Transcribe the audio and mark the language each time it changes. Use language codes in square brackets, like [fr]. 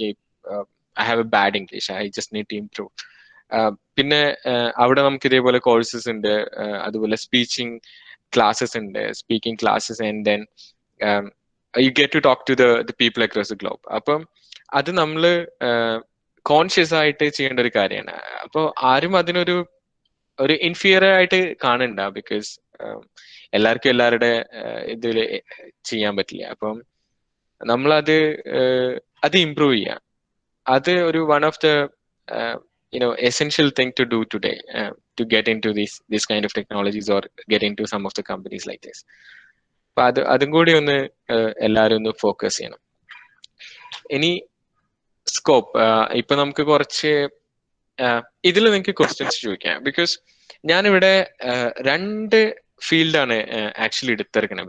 [en] Okay, I have a bad English, I just need to improve. [ml] പിന്നെ അവിടെ നമുക്ക് ഇതേപോലെ കോഴ്സസ് ഉണ്ട്, അതുപോലെ സ്പീച്ചിങ് ക്ലാസ്സസ് ഉണ്ട്, speaking classes, [en] And then you get to talk to the people across the globe. [ml] അപ്പം അത് നമ്മൾ കോൺഷ്യസ് ആയിട്ട് ചെയ്യേണ്ട ഒരു കാര്യമാണ്. അപ്പോൾ ആരും അതിനൊരു ഇൻഫീരിയർ ആയിട്ട് കാണണ്ട, ബിക്കോസ് എല്ലാവർക്കും എല്ലാവരുടെ ഇതിൽ ചെയ്യാൻ പറ്റില്ല. അപ്പം നമ്മളത് അത് ഇംപ്രൂവ് ചെയ്യാം. അത് ഒരു [en] One of the essential thing to do today, to get into this kind of technologies or get into some of the companies like this. [ml] അപ്പൊ അതും കൂടി ഒന്ന് എല്ലാവരും ഒന്ന് ഫോക്കസ് ചെയ്യണം. ഇനി സ്കോപ്പ്, ഇപ്പൊ നമുക്ക് കുറച്ച് ഇതിൽ നിങ്ങൾക്ക് ക്വസ്റ്റ്യൻസ് ചോദിക്കാം. ബിക്കോസ് ഞാനിവിടെ രണ്ട് ഫീൽഡാണ് ആക്ച്വലി എടുത്തിരിക്കുന്നത്.